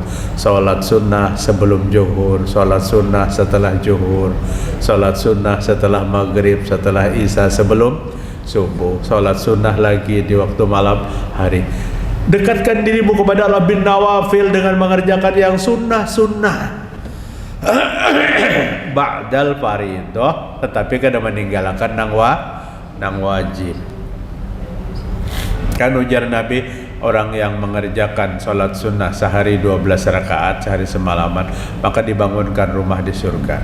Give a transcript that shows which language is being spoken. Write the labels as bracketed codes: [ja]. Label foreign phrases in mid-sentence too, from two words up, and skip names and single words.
[id] Salat sunnah sebelum zuhur. Salat sunnah setelah zuhur. Salat sunnah setelah maghrib, setelah isya, sebelum subuh. Salat sunnah lagi di waktu malam hari. Dekatkan dirimu kepada Allah [ar] بالنوافل [id] dengan mengerjakan yang sunnah-sunnah. [ar] بعد الفرض, [id] tetapi kada meninggalkan nang wajib. Kan ujar Nabi, orang yang mengerjakan salat sunnah sehari 12 rakaat, sehari semalaman, maka dibangunkan rumah di surga.